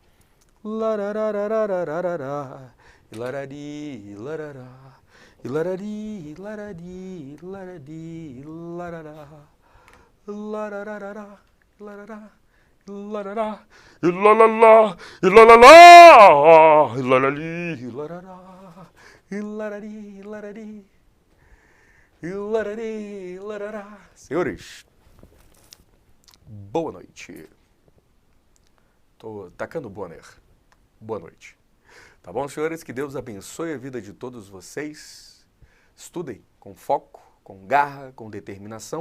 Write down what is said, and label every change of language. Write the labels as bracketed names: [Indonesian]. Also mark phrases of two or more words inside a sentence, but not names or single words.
[Portuguese] lararararararará, ilarari, ilarará, ilarari, ilarari, ilarari, ilarará, larararará, ilarará, ilarará, ilalala, ilalala, ilalali, ilarará, ilarari, ilarari. Ilarari, ilarará. Senhores, boa noite. Tô tacando Bonner. Boa noite. Tá bom, senhores? Que Deus abençoe a vida de todos vocês. Estudem com foco, com garra, com determinação.